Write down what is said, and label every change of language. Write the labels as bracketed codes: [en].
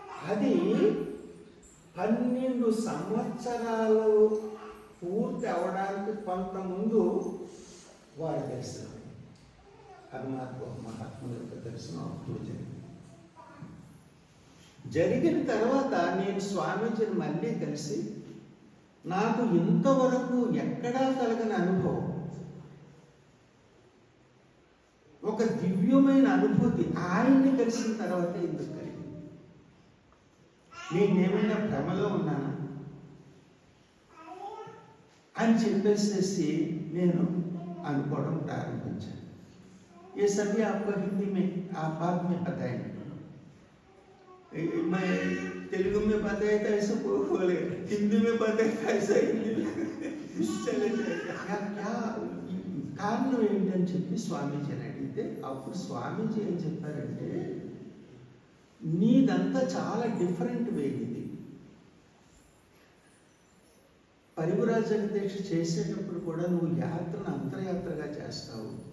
[te] అది 12 సంవత్సరాలు పూర్తి అవడానికి కొంత ముందు వారి దర్శనం, అది మాకు మహాత్ముల యొక్క దర్శనం అప్పుడు జరిగిన తర్వాత నేను స్వామీజీని మళ్ళీ కలిసి, నాకు ఇంతవరకు ఎక్కడా కలగని అనుభవం, ఒక దివ్యమైన అనుభూతి ఆయన్ని కలిసిన తర్వాత ఎందుకు కలిగింది? నేనేమైనా భ్రమలో ఉన్నానా అని చెప్పేసేసి నేను అనుకోవడం ప్రారంభించాను. [hi] ये सभी आपको हिंदी में आप बाद में बताएंगे, मैं तेलुगु में बताया था ऐसा बोले, हिंदी में बताया था ऐसा हिंदी में चले जाएगा। क्या [te] కారణం ఏంటని చెప్పి స్వామీజీని అడిగితే అప్పుడు స్వామీజీ ఏం చెప్పారంటే, నీదంతా చాలా డిఫరెంట్ వే ఇది. పరివ్రాజక దీక్ష చేసేటప్పుడు కూడా నువ్వు యాత్రను అంతర్యాత్రగా చేస్తావు.